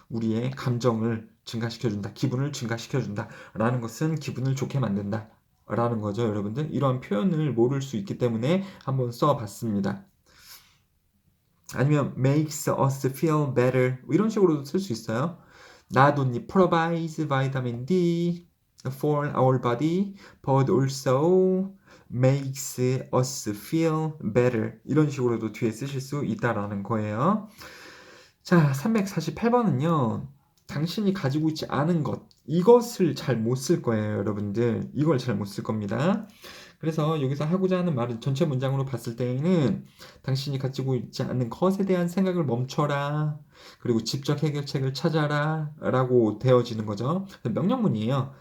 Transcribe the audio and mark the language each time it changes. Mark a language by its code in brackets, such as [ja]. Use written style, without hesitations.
[ko] 우리의 감정을 증가시켜 준다. 기분을 증가시켜 준다. 라는 것은 기분을 좋게 만든다. 라는 거죠, 여러분들. 이러한 표현을 모를 수 있기 때문에 한번 써봤습니다. 아니면 [en] makes us feel better [ko] 이런 식으로도 쓸 수 있어요. [en] Not only provides vitamin D for our body, but also makes us feel better [ko] 이런 식으로도 뒤에 쓰실 수 있다라는 거예요. 자, 348번은요. 당신이 가지고 있지 않은 것 이것을 잘 못 쓸 거예요, 여러분들. 이걸 잘 못 쓸 겁니다. 그래서 여기서 하고자 하는 말은 전체 문장으로 봤을 때에는 당신이 가지고 있지 않는 것에 대한 생각을 멈춰라. 그리고 직접 해결책을 찾아라. 라고 되어지는 거죠. 명령문이에요.